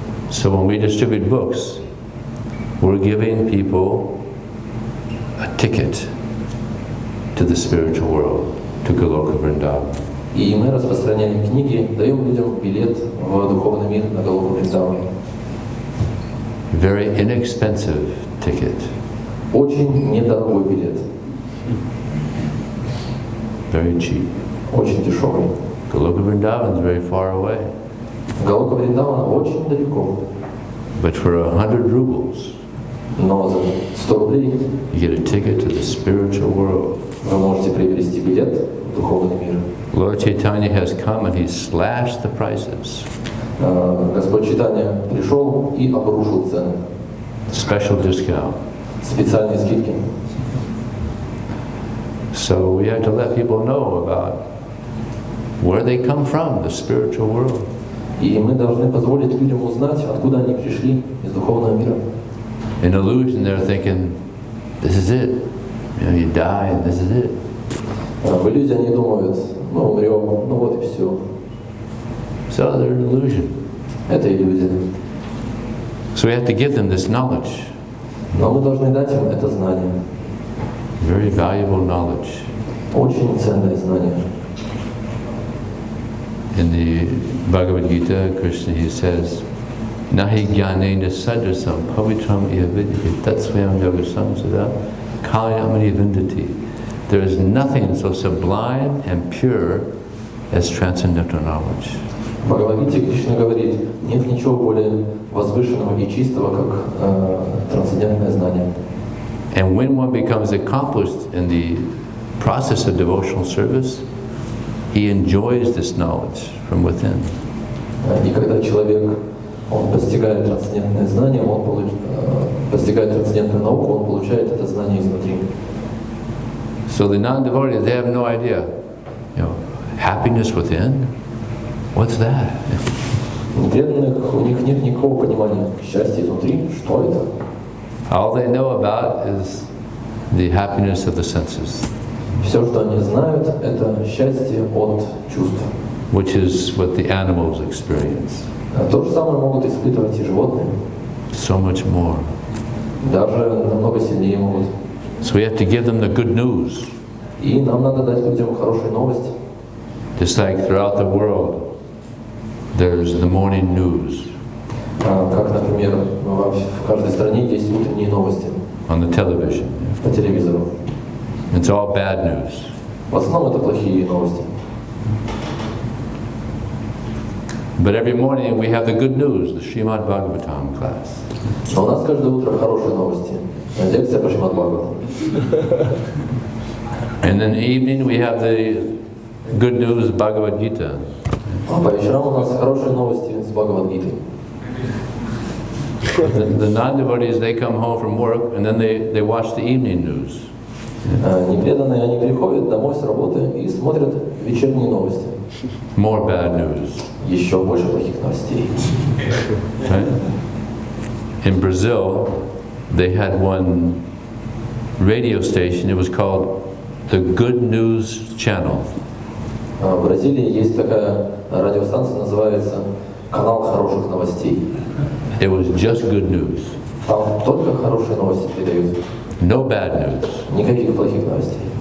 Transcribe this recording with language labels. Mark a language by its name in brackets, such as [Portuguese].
[English] So when we distribute books, we're giving people a ticket to the spiritual world, to Goloka Vrindavan. [Russian] И мы распространяем книги, даем людям билет в духовный мир на Голоку Вриндавана. [English] Very inexpensive ticket. [Russian] Очень недорогой билет. [English] Very cheap. [Russian] Очень дешевый. [English] Goloka Vrindavan is very far away. [Russian] Голока Вриндавана очень далеко. [English] But for 100 rubles, [Russian] Но за 100 рублей [English] you get a ticket to the spiritual world. [Russian] вы можете приобрести билет в духовный мир. [English] Lord Chaitanya has come and He slashed the prices. [Russian] Господь Чайтанья пришел и обрушил цены. [English] Special discount. [Russian] Специальные скидки. [English] So we have to let people know about where they come from, the spiritual world. [Russian] И мы должны позволить людям узнать, откуда они пришли из духовного мира. [English] In illusion, they're thinking, this is it. You know, you die and this is it. [Russian] В иллюзии они думают, ну умрем, ну вот и все. [English] So they're an illusion. [Russian] Это иллюзия. [English] So we have to give them this knowledge. [Russian] Но мы должны дать им это знание. [English] Very valuable knowledge. [Russian] Очень ценное знание. [English] In the Bhagavad Gita, Krishna, he says, [Sanskrit] Nahi jnanena sadrasam pavitram ihavidhi tatsvayam yogasam sada kalyamani vindati. [English] There is nothing so sublime and pure as transcendental knowledge. [Russian] В Бхагавад-гите Кришна говорит, нет ничего более возвышенного и чистого, как трансцендентное знание. [English] And when one becomes accomplished in the process of devotional service, he enjoys this knowledge from within. [Russian] И когда человек он постигает трансцендентное знание, постигает трансцендентную науку, он получает это знание изнутри. [English] So the non-devotees, they have no idea. You know, happiness within? What's that? [Russian] Преданных, у них нет никакого понимания счастья изнутри. Что это? [English] All they know about is the happiness of the senses, [Russian] Все, что они знают, это счастье от чувств. [English] which is what the animals experience. [Russian] То же самое могут испытывать и животные. [English] So much more. [Russian] Даже намного сильнее могут. [English] So we have to give them the good news. [Russian] И нам надо дать людям хорошие новости. [English] Just like throughout the world, there's the morning news [Russian] Как, например, в каждой стране есть утренние новости [English] on the television. [Russian] по телевизору. [English] It's all bad news. [Russian] В основном это плохие новости. [English] But every morning we have the good news, the Srimad Bhagavatam class. [Russian] Но у нас каждое утро хорошие новости. Лекция по Шримад Бхагаватам. [English] And in the evening we have the good news Bhagavad Gita. [Russian] А по вечерам у нас хорошие новости с Бхагавад-гитой. [English] The non-devotees, they come home from work and then they watch the evening news. [Russian] Непреданные, они приходят домой с работы и смотрят вечерние новости. [English] More bad news. [Russian] Еще больше плохих новостей. [English] Right? In Brazil, they had one radio station, it was called the Good News Channel. [Russian] В Бразилии есть такая радиостанция, называется «Канал хороших новостей». [English] It was just good news. [Russian] Там только хорошие новости передают. [English] No bad news. [Russian] Никаких плохих новостей.